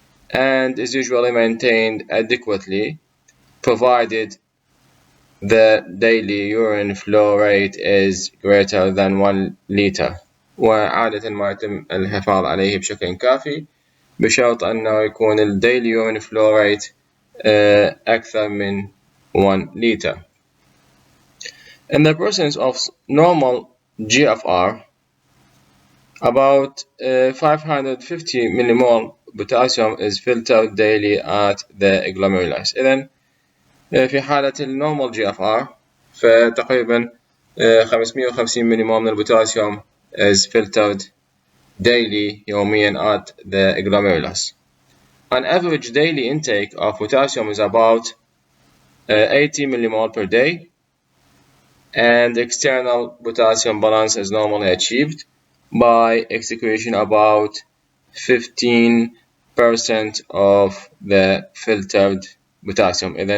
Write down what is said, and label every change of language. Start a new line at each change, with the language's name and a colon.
English: and is usually maintained adequately provided the daily urine flow rate is greater than 1 liter،
Arabic: وعادة ما يتم الحفاظ عليه بشكل كافي بشرط أنه يكون ال
English: daily urine flow rate أكثر من 1 liter. In the presence of normal GFR, about 550 millimole potassium is filtered daily at the glomerulus.
Arabic: إذن في حالة النورمال GFR فتقريبا 550 مليمول من البوتاسيوم
English: is filtered daily
Arabic: يوميا
English: at the glomerulus. An average daily intake of potassium is about 80 millimole per day, and external potassium balance is normally achieved by excretion about 15% of the filtered potassium.